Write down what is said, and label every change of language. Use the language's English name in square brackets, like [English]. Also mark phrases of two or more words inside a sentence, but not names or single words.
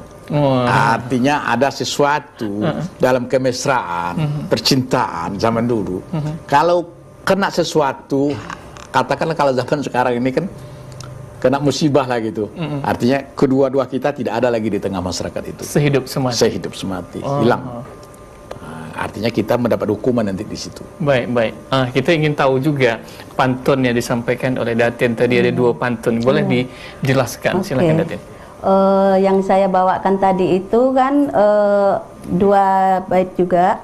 [Malay] Artinya ada sesuatu dalam kemesraan, percintaan zaman dulu. Kalau kena sesuatu, katakanlah kalau zaman sekarang ini kan kena musibah lah gitu. Artinya kedua-dua kita tidak ada lagi di tengah masyarakat itu. Sehidup semati. Sehidup semati, hilang. Artinya kita mendapat hukuman nanti di situ. Baik. Kita ingin tahu juga pantun yang disampaikan oleh Datin tadi ada dua pantun. Boleh dijelaskan? Silakan Datin. Yang saya bawakan tadi itu kan dua bait juga.